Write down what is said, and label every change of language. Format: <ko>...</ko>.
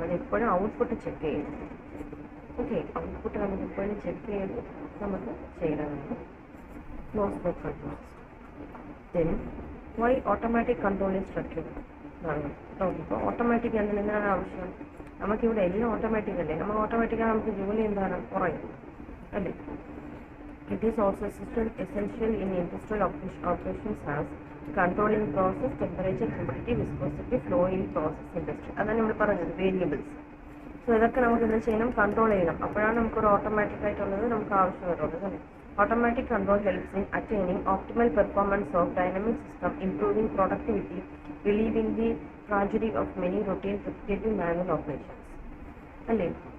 <ml>അത് എപ്പോഴും output check ചെയ്യും. ഓക്കെ, ഔട്ട്പുട്ട് നമുക്ക് എപ്പോഴും ചെക്ക് ചെയ്ത് നമുക്ക് ചെയ്യണമെന്ന് close loop control system.</ml> <en>then why automatic control is structured</en> <ml>എന്നാണ്. ഇപ്പോൾ ഓട്ടോമാറ്റിക് എന്തിനാണ് ആവശ്യം? നമുക്കിവിടെ എല്ലാം ഓട്ടോമാറ്റിക് അല്ലേ? നമ്മൾ ഓട്ടോമാറ്റിക്കാണ്, നമുക്ക് ജോലി എന്താണ് കുറയും അല്ലേ?</ml> <en>It is also essential in industrial operations as controlling process, temperature, humidity, viscosity, flow in process industry.</en> <ml>അതാണ് നമ്മൾ പറഞ്ഞത് വേരിയബിൾസ്. സോ ഇതൊക്കെ നമുക്ക് എന്താ ചെയ്യണം? കൺട്രോൾ ചെയ്യണം. അപ്പോഴാണ് നമുക്കൊരു ഓട്ടോമാറ്റിക് ആയിട്ടുള്ളത് നമുക്ക് ആവശ്യം വരുള്ളത് അല്ലേ?</ml> <en>Automatic control helps in attaining optimal performance of dynamic system, improving productivity, relieving the tragedy of many routine repetitive manual operations അല്ലേ?</en>